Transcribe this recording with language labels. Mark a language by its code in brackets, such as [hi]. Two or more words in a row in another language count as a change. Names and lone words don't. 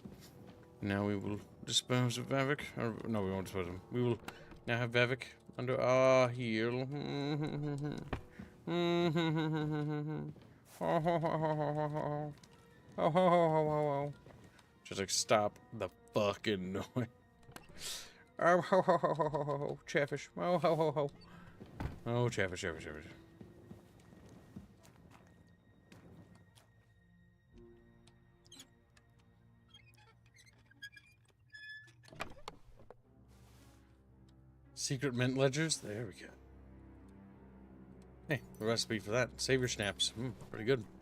[en] Now we will dispose of Vavik. Or, no, we won't dispose of him. We will now have Vavik under our heel. Just like stop the fucking noise. Oh, ho, ho, ho, ho, ho, ho, Chatfish. Oh, ho, ho, ho. Oh, Chatfish, Chatfish, Chatfish. Secret mint ledgers? There we go. Hey, the recipe for that. Savior snaps. Pretty good.